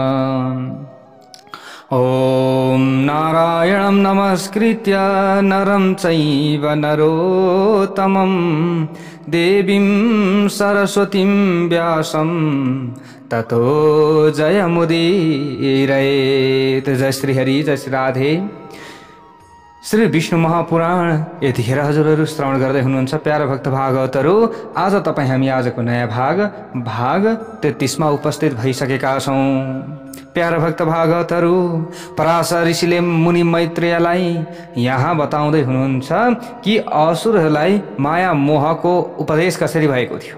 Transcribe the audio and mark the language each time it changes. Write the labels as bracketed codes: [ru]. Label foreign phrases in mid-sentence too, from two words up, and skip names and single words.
[sa] ओम नारायणं नमस्कृत्य नरं चैव नरोत्तमं देवीं सरस्वतीं व्यासं ततो जयमुदीरयेत्। [ne] जय श्री हरि, जय श्री राधे। श्री विष्णु महापुराण यतिखेर हजुरहरू श्रवण गर्दै हुनुहुन्छ प्यारा भक्त भागवतहरू। आज तपाईँ हामी आजको नयाँ भाग 33 मा उपस्थित भइसकेका छौँ। प्यारा भक्त भागवतहरू, पराशर ऋषिले मुनि मैत्रेयलाई यहाँ बताउँदै हुनुहुन्छ कि असुरहरूलाई माया मोहको उपदेश कसरी भएको थियो।